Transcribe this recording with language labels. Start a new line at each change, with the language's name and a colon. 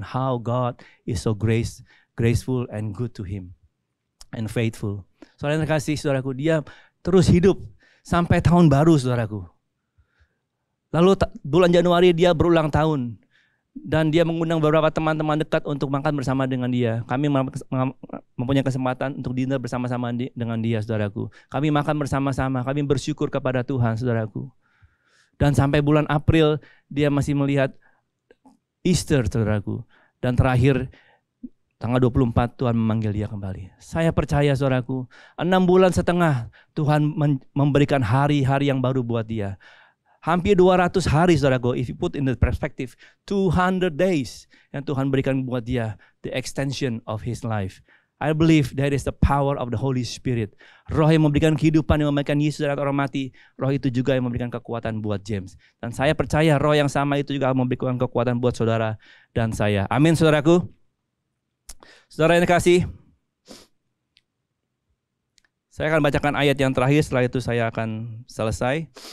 English: How God is so graceful and good to him. And faithful.
Indonesian: Saudara yang terkasih, saudaraku, dia terus hidup sampai tahun baru, saudaraku. Lalu bulan Januari dia berulang tahun. Dan dia mengundang beberapa teman-teman dekat untuk makan bersama dengan dia. Kami mempunyai kesempatan untuk dinner bersama-sama dengan dia, saudaraku. Kami makan bersama-sama, kami bersyukur kepada Tuhan, saudaraku. Dan sampai bulan April, dia masih melihat Easter, saudaraku. Dan terakhir, tanggal 24 Tuhan memanggil dia kembali. Saya percaya, saudaraku, 6 bulan setengah Tuhan memberikan hari-hari yang baru buat dia. Hampir 200 hari, saudaraku,
English: if you put in the perspective, 200 days
Indonesian: yang Tuhan berikan buat dia,
English: the extension of his life. I believe that is the power of the Holy Spirit.
Indonesian: Roh yang memberikan kehidupan, yang memberikan Yesus dari orang mati, roh itu juga yang memberikan kekuatan buat James. Dan saya percaya roh yang sama itu juga memberikan kekuatan buat saudara dan saya. Amin, saudaraku. Saudara yang dikasih, saya akan bacakan ayat yang terakhir, setelah itu saya akan selesai.